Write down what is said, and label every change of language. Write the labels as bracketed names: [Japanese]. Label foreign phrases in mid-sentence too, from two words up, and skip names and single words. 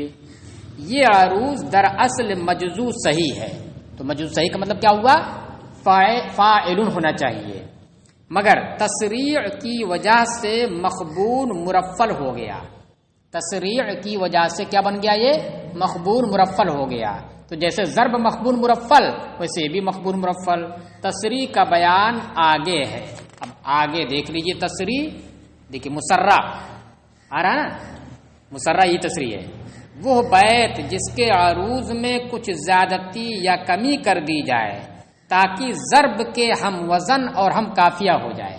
[Urdu] یہ عروض در اصل مجزو صحیح ہے، تو مجزو صحیح کا مطلب کیا ہوا فاعلن ہونا چاہیے، مگر تسریع کی وجہ سے مخبون مرفل ہو گیا، تسریع کی وجہ سے کیا بن گیا یہ مخبون مرفل ہو گیا۔ تو جیسے ضرب مخبون مرفل ویسے بھی مخبون مرفل، تسریع کا بیان آگے ہے۔ اب آگے دیکھ لیجئے تسریع، دیکھیے مسرع آ رہا ہے نا، مسرع یہ تسریع ہے، وہ بیت جس کے عروض میں کچھ زیادتی یا کمی کر دی جائے تاکہ ضرب کے ہم وزن اور ہم قافیہ ہو جائے۔